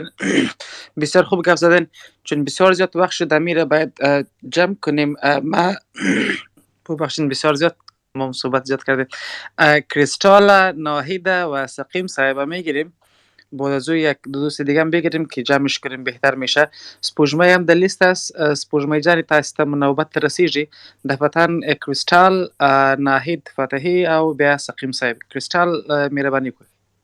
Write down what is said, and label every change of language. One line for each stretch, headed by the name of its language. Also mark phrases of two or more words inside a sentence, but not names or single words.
Persian: بسیار خوب گفت زدن، چون بسیار زیاد وقت شده میره باید جمع کنیم. ما ببخشید بسیار زیاد ما صحبت زیاد کردیم. کریستال، ناهید و سقیم صاحب میگیریم، بعد از یک دو دوست دیگه هم بگیریم که جمعش کنیم بهتر میشه. سپوږمۍ هم در لیست است.
Pashto: سپوږمۍ جان تاسو ته نوبت رسیږي. دفتن کریستال، ناهید فتحی او بیا سقیم صاحب. کریستال مهرباني کوي.